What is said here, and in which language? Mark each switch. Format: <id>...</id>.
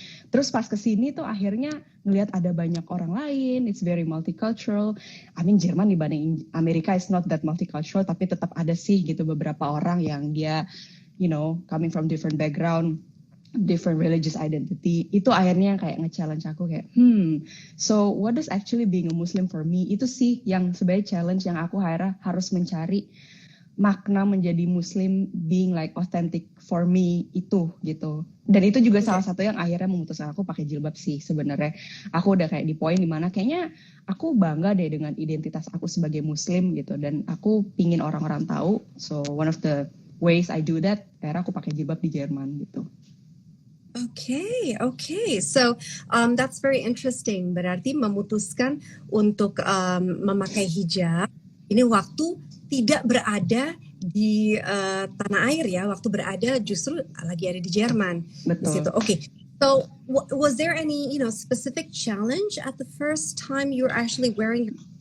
<id>Terus pas kesini tuh akhirnya ngelihat ada banyak orang lain,</id> <en>it's very multicultural. I mean</en> <id>Jerman dibanding Amerika</id> <en>is not that multicultural,</en> <id>tapi tetap ada sih gitu beberapa orang yang dia,</id> <en>coming from different background, different religious identity.</en> <id>Itu akhirnya kayak nge-challenge aku kayak,</id> <en>so what does actually being a Muslim for me?</en> <id>Itu sih yang sebagai challenge yang aku harus mencari makna menjadi Muslim</id> <en>being like authentic for me</en> <id>itu gitu. Dan itu juga salah satu yang akhirnya memutuskan aku pakai jilbab sih sebenarnya. Aku udah kayak di poin dimana kayaknya aku bangga deh dengan identitas aku sebagai Muslim gitu. Dan aku pingin orang-orang tahu.</id> <en>So one of the ways I do that,</en> <id>akhirnya aku pakai jilbab di Jerman gitu.</id> <en>Okay. So that's very interesting.</en> <id>Berarti memutuskan untuk memakai hijab ini waktu tidak berada di tanah air ya, waktu berada justru lagi ada di Jerman. Betul. Di situ. Okay.</id> <en>So was there any specific challenge at the first time you were actually wearing?</en>